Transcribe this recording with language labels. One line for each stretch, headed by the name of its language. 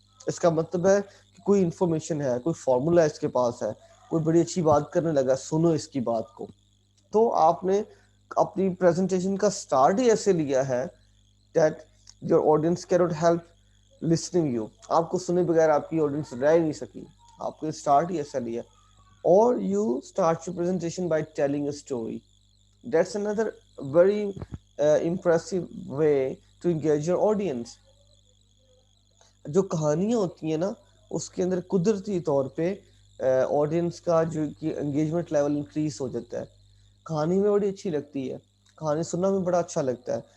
Urdu: اس کا مطلب ہے کہ کوئی انفارمیشن ہے, کوئی فارمولا اس کے پاس ہے, کوئی بڑی اچھی بات کرنے لگا, سنو اس کی بات کو. تو آپ نے اپنی پریزنٹیشن کا سٹارٹ ہی ایسے لیا ہے
English: that your audience cannot help listening you,
Urdu: آپ کو سنے بغیر آپ کی آڈینس رہ نہیں سکی, آپ نے سٹارٹ ہی ایسا لیا. اور
English: you start your presentation by telling a story. That's another very impressive way to engage your audience.
Urdu: جو کہانیاں ہوتی ہیں نا اس کے اندر قدرتی طور پہ آڈینس کا جو کہ انگیجمنٹ لیول انکریز ہو جاتا ہے. کہانی میں بڑی اچھی لگتی ہے, کہانی سننا میں بڑا اچھا لگتا ہے.